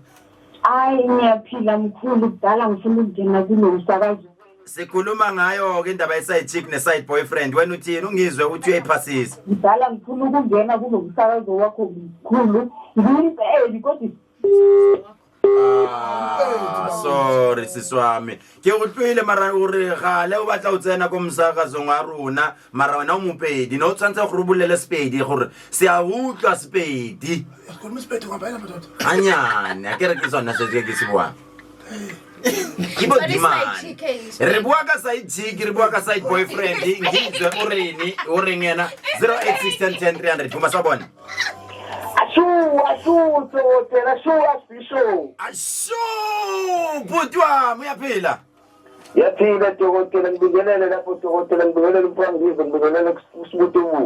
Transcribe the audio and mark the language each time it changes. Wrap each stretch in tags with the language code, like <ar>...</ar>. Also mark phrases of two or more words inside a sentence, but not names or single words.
<zu>Hayi ngiyaphila mkhulu kudala ngifuna ukungena kulo msakazo. Sikhuluma ngayo ke indaba ye-</zu> <en>side chick</en> <zu>ne-</zu> <en>side boyfriend</en> <zu>wena uthini ungizwe ukuthi uyayiphasisa. Kudala ngifuna ukungena kulo msakazo wakho mkhulu ngiyimpeli kodwa</zu> <nso>sorry siswami ke utlwile mara uri gale o batla o tsena ko msakazo wa rona mara wena o mopedi no tsantsa go rubulele spedi gore se a utlwa spedi Ko mspedi ngabela madoda. anyane akere ke sona se ke se bua Kibo dimane re bua ka</nso> <en>side chick</en> <nso>re bua ka</nso> <en>side boyfriend</en> <nso>ngizwe o rengena 08610300</nso> <zu>Vuma sawubona Ashu, bhuti wami uyaphila? Yaphila dokotela ngibingelele lapho dokotela ngibingelele umphangisi ngibingelele kusibuthi umuntu.</zu>